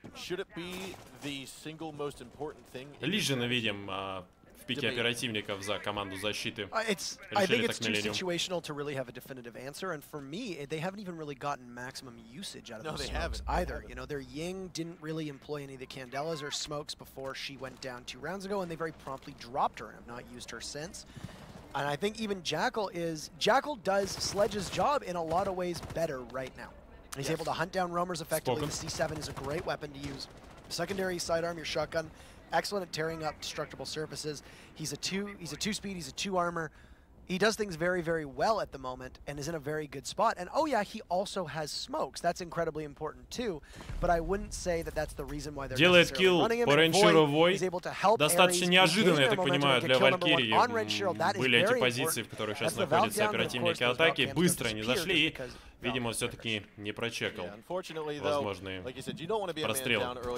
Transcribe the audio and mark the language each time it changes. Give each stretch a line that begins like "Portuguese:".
English: Should it be the single most important thing?
Russian: Лижина видим в пике оперативников за команду защиты.
English: I think it's too situational to really have a definitive answer, and for me, they haven't even really gotten maximum usage out of those smokes either. You know, their Ying didn't really employ any of the Candelas or smokes before she went down 2 rounds ago, and they very promptly dropped her and have not used her since. And I think even Jackal does Sledge's job in a lot of ways better right now. He's able to hunt down roamers effectively. The C7 is a great weapon to use. Secondary sidearm, your shotgun. Excellent at tearing up destructible surfaces. He's a 2-speed, he's a 2 armor. He does things very, very well at the moment and is in a very good spot. And oh yeah, he also has smokes. That's incredibly important too. But I wouldn't say that that's the reason why they're
Russian: делает килл по Ренширу Вой. Достаточно неожиданно, я так понимаю, для Валькирии. Были эти позиции, в которых сейчас находятся оперативники атаки. Быстро они зашли и, видимо, все-таки не прочекал возможные прострелы.